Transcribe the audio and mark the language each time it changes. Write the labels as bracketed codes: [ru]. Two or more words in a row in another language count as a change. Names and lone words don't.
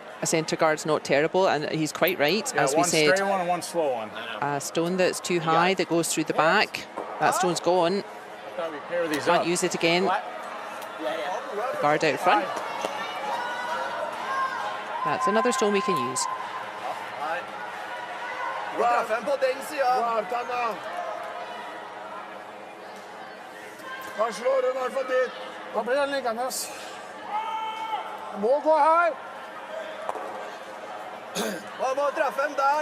[en] a centre guard's not terrible, and he's quite right. Yeah, As we one said, straight one and one slow one. a stone that's too high that goes through the back. That stone's gone. I thought we'd pair these Can't up. use it again. Guard out front. That's another stone we can use. [no] Nei. Du må treffe en på den siden. Vartanna. Da slår hun i hvert fall dit. Da blir den liggende. Må gå her. Man må treffe en der.